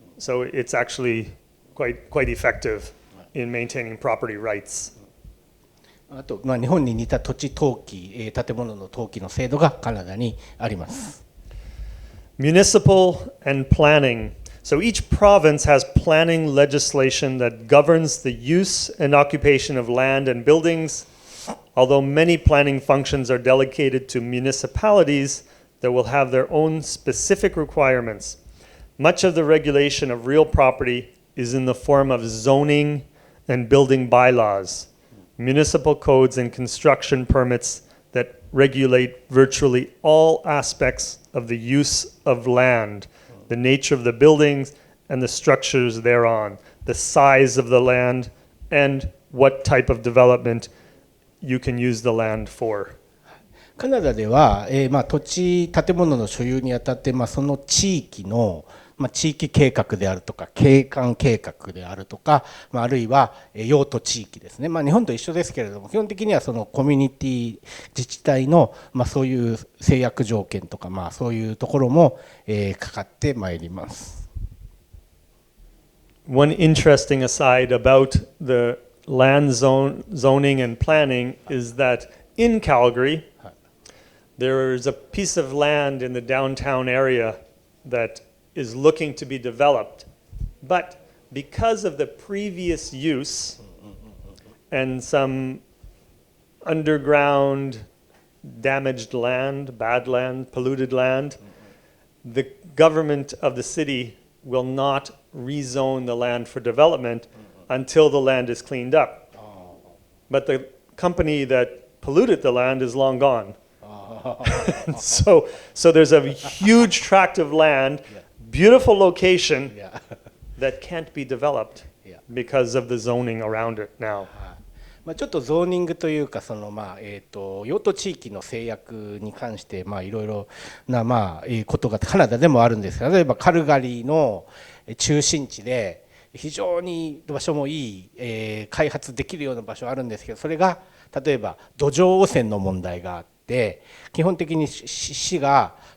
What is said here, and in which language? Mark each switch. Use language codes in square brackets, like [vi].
[en] So it's actually quite effective in maintaining property rights. [ja] あと日本に似た土地登記、建物の登記の制度がカナダにあります。 [en] Municipal and planning. So each province has planning legislation that governs the use and occupation of land and buildings. Although many planning functions are delegated to municipalities that will have their own specific requirements. Much of the regulation of real property is in the form of zoning and building bylaws, municipal codes and construction permits that regulate virtually all aspects of the use of land, the nature of the buildings and the structures thereon, the size of the land, and what type of development you can use the land for. [ja] カナダでは、土地建物の所有にあたって、その地域の地域計画であるとか景観計画であるとか、あるいは用途地域ですね、日本と一緒ですけれども、基本的にはそのコミュニティ自治体の、そういう制約条件とか、そういうところも、かかってまいります。 [en] One interesting aside about the land zoning and planning is that in Calgary, there is a piece of land in the downtown area that is looking to be developed, but because of the previous use and some underground damaged land, bad land, polluted land, the government of the city will not rezone the land for development until the land is cleaned up. But the company that polluted the land is long gone. so there's a huge tract of land, beautiful location that can't be developed because of the zoning around it now. [ja] ちょっとゾーニングというか用途地域の制約に関していろいろなことがカナダでもあるんですが、例えばカルガリーの中心地で非常に場所もいい、開発できるような場所あるんですけど、それが例えば土壌汚染の問題があって、基本的に市が